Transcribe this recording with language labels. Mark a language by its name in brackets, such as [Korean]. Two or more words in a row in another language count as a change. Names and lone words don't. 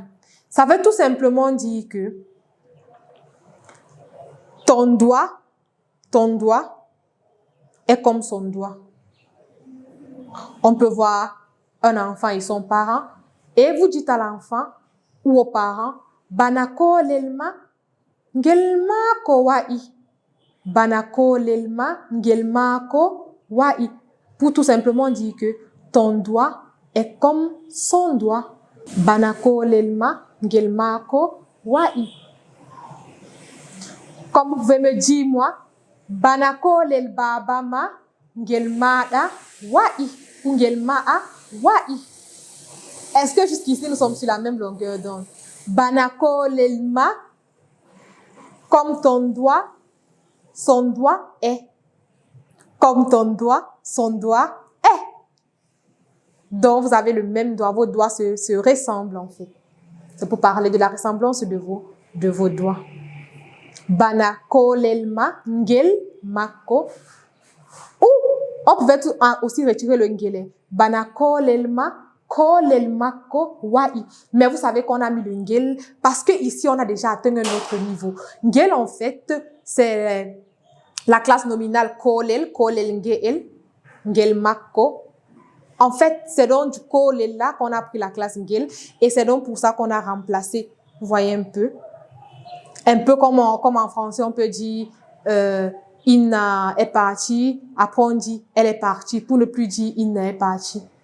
[French] Ça veut tout simplement dire que ton doigt est comme son doigt. On peut voir un enfant et son parent et vous dites à l'enfant ou aux parents [Fula] bana kolelma ngel makko wa'i. Bana kolelma ngel makko wa'i. [French] Pour tout simplement dire que ton doigt est comme son doigt. [Fula] Bana kolelma ngel makko wa'i. [French] Comme vous pouvez me dire, moi, [Fula] bana kolel babama ngel maɗa wa'i ou ngel ma'a wa'i. [French] Est-ce que jusqu'ici nous sommes sur la même longueur d'onde? [Fula] Bana kolelma, [French] comme ton doigt, son doigt est. Comme ton doigt, son doigt est. Donc, vous avez le même doigt. Vos doigts se ressemblent, en fait. C'est pour parler de la ressemblance de vos doigts. [Fula] Bana kolelma ngel makko. [French] Ou, on pouvait aussi retirer le ngele. [Fula] Bana kolelma kolel makko wa'i. [French] Mais vous savez qu'on a mis le ngel parce que ici on a déjà atteint un autre niveau. Ngel, en fait, c'est la classe nominale [Fula] kolel, kolel ngel, ngel makko. [French] En fait, c'est donc du kolel là qu'on a pris la classe ngel et c'est donc pour ça qu'on a remplacé. Vous voyez un peu? Un peu comme en français, on peut dire Inna est partie. Après, on dit elle est partie. Pour ne plus dire Inna est partie.